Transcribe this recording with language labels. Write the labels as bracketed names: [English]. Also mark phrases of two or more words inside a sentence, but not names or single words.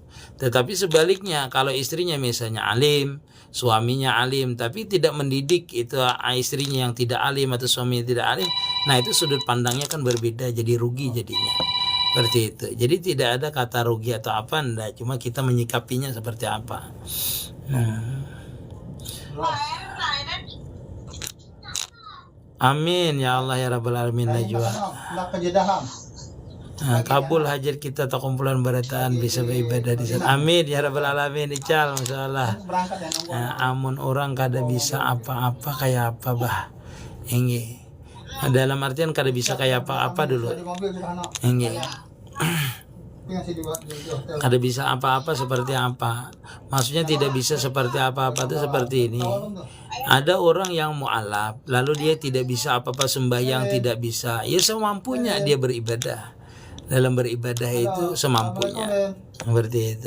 [Indonesian] Tetapi sebaliknya kalau istrinya misalnya alim, suaminya alim tapi tidak mendidik itu istrinya yang tidak alim atau suaminya tidak alim, nah itu sudut pandangnya kan berbeda, jadi rugi jadinya. Seperti itu. Jadi tidak ada kata rugi atau apa, enggak, cuma kita menyikapinya seperti apa. [Arabic] آمين يا الله يا رب العالمين najwa. [Banjar] Kabul hajat kita atau kumpulan barataan bisa beribadah di sana. [Arabic] آمين يا رب العالمين. [Indonesian] Ical masalah. [Banjar] Amun orang kada bisa apa-apa kayak apa bah. Ini dalam artian kada bisa kayak apa-apa dulu. Ini kada bisa apa-apa seperti apa. [Indonesian] Maksudnya tidak bisa seperti apa-apa itu seperti ini. Ada orang yang mu'alaf, lalu dia tidak bisa apa-apa sembahyang, tidak bisa. Ya semampunya dia beribadah. Dalam beribadah itu semampunya. Seperti itu.